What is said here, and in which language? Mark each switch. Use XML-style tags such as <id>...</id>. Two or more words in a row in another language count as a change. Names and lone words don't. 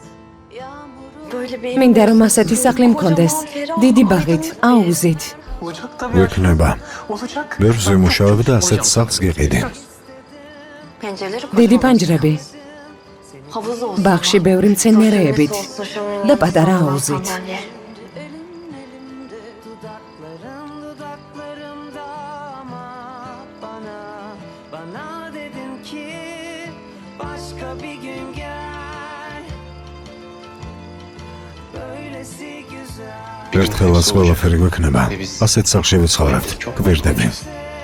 <tr>Böyle bir</tr> <ka>მინდა რომ ასეთი სახლი მქონდეს. დიდი ბაღით, აუზით. გვექნება. ვერ ზემუშავებ და ასეთ სახლს გიყიდი.</ka> <tr>pencereleri</tr> <ka>დიდი პანჯრები,</ka> <tr>havuz olsun.</tr> <ka>ბაღში ბევრი მცენარეებით და პატარა აუზით.</ka> <tr>Dudakların dudaklarımda ama bana dedin ki başka bir gün</tr> <ka>ერთხელაც ყველაფერი გვექნება. ასეთ სახლში ვიცხოვრებთ. გვერდები.</ka>